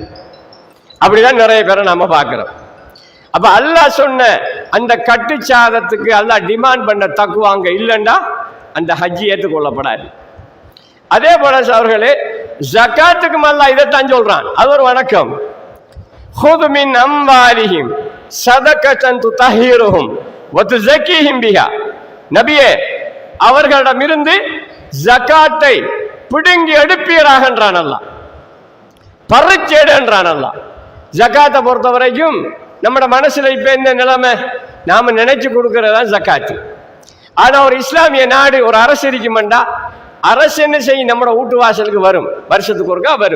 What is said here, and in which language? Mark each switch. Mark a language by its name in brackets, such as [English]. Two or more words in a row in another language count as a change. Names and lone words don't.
[Tamil] அப்படிதான் நிறைய பேரை நாம பார்க்கிறோம். அப்ப அல்லாஹ் சொன்ன அந்த கட்டுச்சாதத்துக்கு அல்லாஹ் டிமாண்ட் பண்ண தக்குவாங்க இல்லைண்டா அந்த ஹஜ்ஜி ஏற்றுக்கொள்ளப்படாது. அதே போல அவர்களே, ஜகாத்துக்கும் அல்லாஹ் இதைத்தான் சொல்றான். அது ஒரு வணக்கம். [Arabic] خذ من أموالهم صدقة تطهرهم وتزكيهم بها. [Tamil] நபியே, அவர்களிடமிருந்து ஜகாத்தை பிடுங்கி எடுப்பீராக என்றான் அல்லாஹ், பறிச்சேடு என்றான் அல்லாஹ். ஜகாத்தை பொறுத்த வரைக்கும் நம்மட மனசுல இப்ப என்ன நிலைமை, நாம நினைச்சு கொடுக்கறதா ஜக்காத்து. ஆனா ஒரு இஸ்லாமிய நாடு, ஒரு அரசு இருக்குமெண்டா, அரசு என்ன செய்யும், நம்மட வீட்டு வாசலுக்கு வரும், வருஷத்துக்கு ஒருக்கா வரும்.